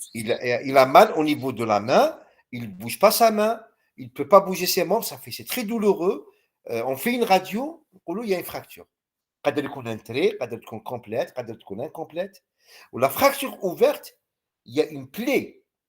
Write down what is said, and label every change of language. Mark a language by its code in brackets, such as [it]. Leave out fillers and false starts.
[fr] Il a mal au niveau de la main, il ne bouge pas sa main, il ne peut pas bouger ses membres, c'est très douloureux. On fait une radio, il y a une fracture. [ar] قادر يكون un trait, قادر تكون complète, قادر تكون incomplète. [fr] Ou la fracture ouverte, il y a une plaie.